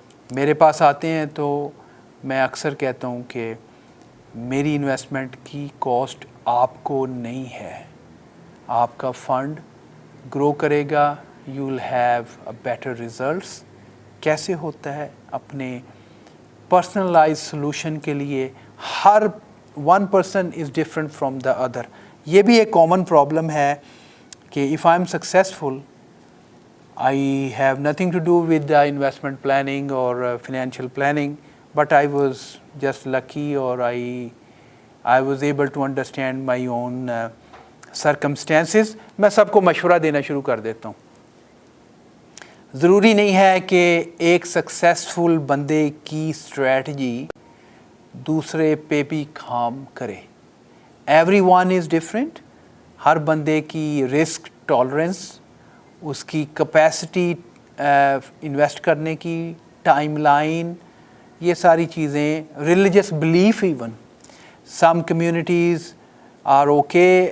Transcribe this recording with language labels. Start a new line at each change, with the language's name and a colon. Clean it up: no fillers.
Hindi: मेरे पास आते हैं तो मैं अक्सर कहता हूँ कि मेरी इन्वेस्टमेंट की कॉस्ट आपको नहीं है, आपका फ़ंड ग्रो करेगा,
English: You will have a better results.
Hindi: कैसे होता है? अपने पर्सनलाइज सॉल्यूशन के लिए
English: हर one person is different from the other.
Hindi: ये भी एक कॉमन प्रॉब्लम है कि
English: If I am successful, I have nothing to do with the investment planning or financial planning, but I was just lucky, or I was able to understand my own circumstances.
Hindi: मैं सबको मशवरा देना शुरू कर देता हूँ। ज़रूरी नहीं है कि एक सक्सेसफुल बंदे की स्ट्रेटजी दूसरे पे भी काम करे।
English: Everyone is different.
Hindi: हर बंदे की रिस्क टॉलरेंस, उसकी कैपेसिटी इन्वेस्ट करने की, टाइमलाइन, ये सारी चीज़ें, religious belief even,
English: some communities are okay